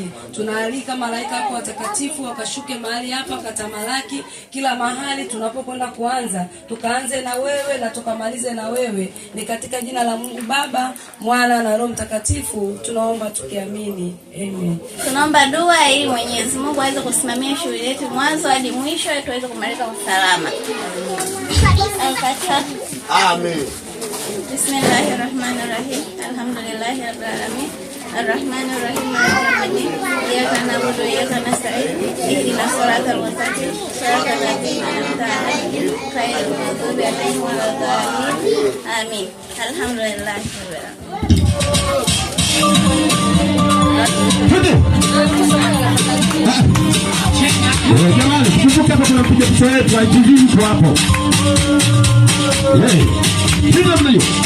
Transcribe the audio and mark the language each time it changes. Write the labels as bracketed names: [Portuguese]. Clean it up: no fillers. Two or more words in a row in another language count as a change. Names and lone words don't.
[Swahili] Tunaalika malaika wako watakatifu wakashuke mahali hapa, katamalaki kila mahali tunapokwenda kuanza. Tukaanze na wewe na tukamalize na wewe. Ni katika jina la Mungu Baba, Mwana na Roho Mtakatifu tunaomba tukiamini. Amen. Tunaomba dua ili Mwenyezi Mungu aweze kusimamia shughuli yetu mwanzo hadi mwisho tuweze kumaliza kwa salama. Amen. [Arabic] بسم الله الرحمن الرحيم. الحمد لله رب العالمين. الرحمن الرحيم. إياك نعبد وإياك نستعين. اهدنا الصراط المستقيم. صراط الذين أنعمت عليهم غير المغضوب عليهم ولا الضالين. Amin. الحمد لله رب العالمين. [Swahili] Jamani, kumbuka hapo kuna picha picha yetu ya TV kwa hapo. Ndio mnayo.